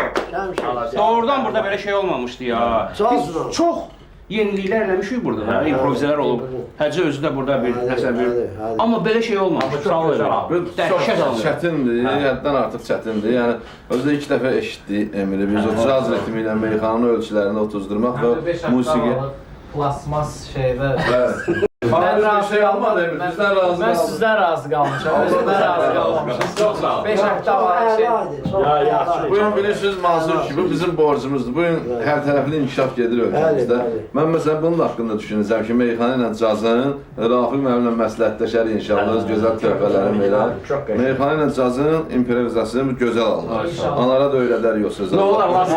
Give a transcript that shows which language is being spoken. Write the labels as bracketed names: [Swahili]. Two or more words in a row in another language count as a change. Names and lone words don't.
[Azerbaijani] Doğrudan burada belə şey olmamışdı ya. Biz çox yeniliklər eləmişik burada, improvizələr olub. Həcə özü də burada bir nəsə bir... Amma belə şey olmamış, sağ ol Çox çətindir, həddən artıq çətindir. Yəni, özdə ilk dəfə eşitdik Emili. Biz o caz ritmi ilə meyxananın ölçülərini otuzdurmaq və musiqi... Plasmas şeydə... [Turkish] Ben razı kalmadım, bizden razı kaldım. Ben sizden razı kalmışım. Sizden razı kalmışım. Çok sağ ol. 5 hafta var şey. [Azerbaijani] Bugün bilirsiniz Mansur ki, bu bizim borcumuzdur. Bugün hər tərəfli inkişaf gedir ölkəmizdə. Mən məsələn bunun haqqında düşünəcəm ki, meyxana ilə cazın, Rafiq müəllimlə məsləhətləşər inşallah, öz gözəl töhfələrim verər. Meyxana ilə cazın improvizasiyonu gözəl alınır. Onlara da öyrədər yoxsa. Nə olar, lazım.